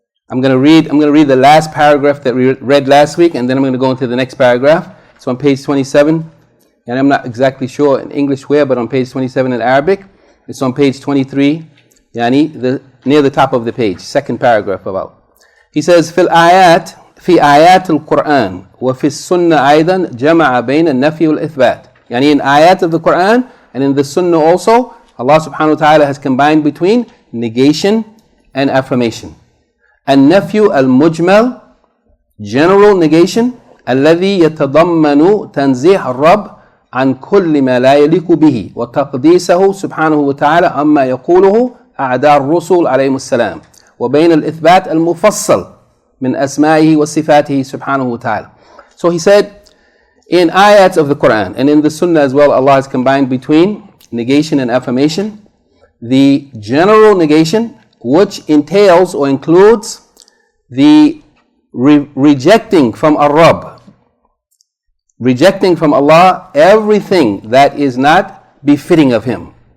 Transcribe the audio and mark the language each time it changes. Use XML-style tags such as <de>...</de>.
<en>I'm going to read the last paragraph that we read last week, and then I'm going to go into the next paragraph. It's on page 27, and I'm not exactly sure in English where, but on page 27 in Arabic. It's on page 23, yani near the top of the page, second paragraph about. He says,</en> <ar>في آيات القرآن وفي السنة أيضا جمع بين النفي والإثبات.</ar> <en>يعني in ayat of the Quran and in the Sunnah also, Allah subhanahu wa ta'ala has combined between negation and affirmation.</en> <ar>النفي المجمل,</ar> <en>general negation,</en> <ar>الذي يتضمن تنزيه الرب عن كل ما لا يليق به وتقديسه سبحانه وتعالى عما يقوله أعداء الرسل عليهم السلام, وبين الإثبات المفصل من أسمائه وصفاته سبحانه وتعالى.</ar> <en>So he said, In ayats of the Quran and in the Sunnah as well, Allah has combined between negation and affirmation. The general negation, which entails or includes the rejecting from Ar-Rabb, rejecting from Allah everything that is not befitting of Him.</en>